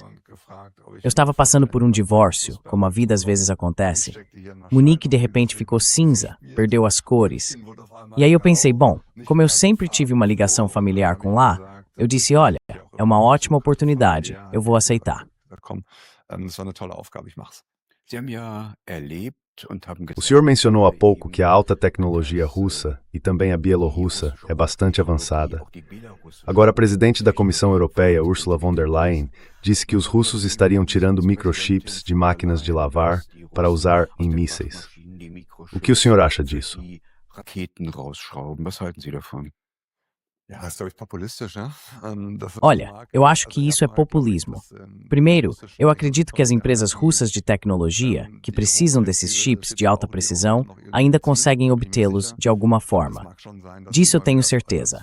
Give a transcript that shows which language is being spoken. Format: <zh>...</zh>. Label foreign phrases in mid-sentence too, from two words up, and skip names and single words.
<pt>Eu estava passando por um divórcio, como a vida às vezes acontece. Munique de repente ficou cinza, perdeu as cores. E aí eu pensei, bom, como eu sempre tive uma ligação familiar com lá, eu disse, olha, é uma ótima oportunidade, eu vou aceitar.</pt> <de>Sie haben ja erlebt und haben</de> <pt>O senhor mencionou há pouco que a alta tecnologia russa e também a bielorrussa é bastante avançada. Agora, a presidente da Comissão Europeia, Ursula von der Leyen, disse que os russos estariam tirando microchips de máquinas de lavar para usar em mísseis. O que o senhor acha disso?</pt> <de>Raketen rausschrauben. Was halten Sie davon?</de> <pt>Olha, eu acho que isso é populismo. Primeiro, eu acredito que as empresas russas de tecnologia, que precisam desses chips de alta precisão, ainda conseguem obtê-los de alguma forma. Disso eu tenho certeza.</pt>